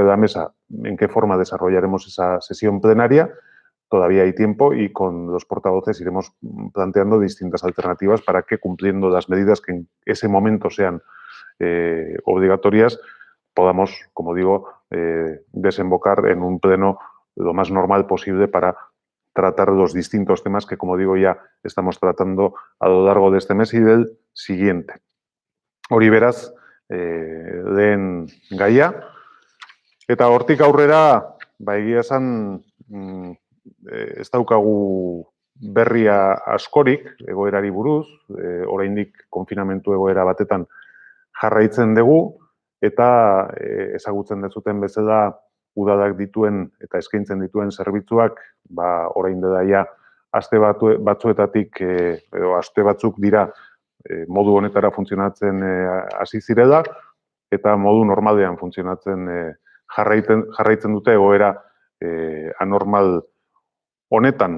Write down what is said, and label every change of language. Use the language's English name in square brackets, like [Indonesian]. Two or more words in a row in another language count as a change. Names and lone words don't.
[Spanish] mesa, en qué forma desarrollaremos esa sesión plenaria, todavía hay tiempo y con los portavoces iremos planteando distintas alternativas para que, cumpliendo las medidas que en ese momento sean obligatorias, podamos, como digo, desembocar en un pleno lo más normal posible para tratar los distintos temas que, como digo, ya estamos tratando a lo largo de este mes y del siguiente. [Basque] Hori beraz, lehen gaia. Eta hortik aurrera, egia esan, ez daukagu berria askorik egoerari buruz, oraindik konfinamentu egoera batetan jarraitzen dugu, eta ezagutzen dezuten bezala udadak dituen eta eskaintzen dituen zerbitzuak, orain dela ja aste batzuetatik edo aste batzuk dira modu honetara funtzionatzen hasi zirela, eta modu normalean funtzionatzen jarraitzen dute egoera anormal honetan.